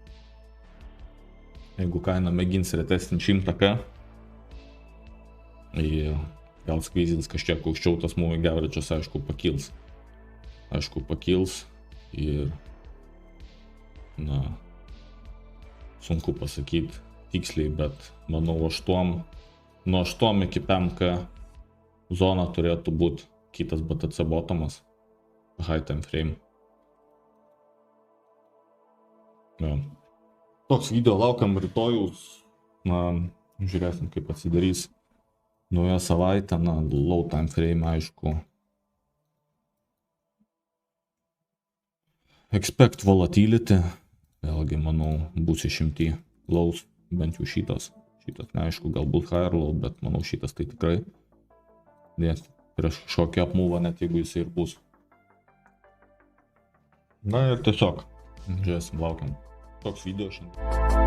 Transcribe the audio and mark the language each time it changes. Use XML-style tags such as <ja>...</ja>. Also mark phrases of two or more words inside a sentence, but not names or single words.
<lt>Jeigu kaina mėgins retesnį 100K, gal skvizins kažkiek aukščiau, tas</lt> <en>moving average'as</en> <lt>aišku pakils ir sunku pasakyti tiksliai, bet manau nuo 8 iki 5K zona turėtų būti kitas BTC bottomas,</lt> <en>high time frame.</en> <lt>Toks video, laukiam rytojus, žiūrėsim kaip atsidarys nauja savaitė,</lt> <en>low time frame aišku. Expect volatility,</en> <lt>vėlgi manau bus išimti lows, bent jau šitas neaišku, galbūt</lt> <en>higher low,</en> <lt>bet manau šitas tai tikrai, nes prieš kažkokį apmūvą net jeigu jis ir bus. Ir tiesiog, žiūrėsim, laukiam. Toks video šiandien.</lt>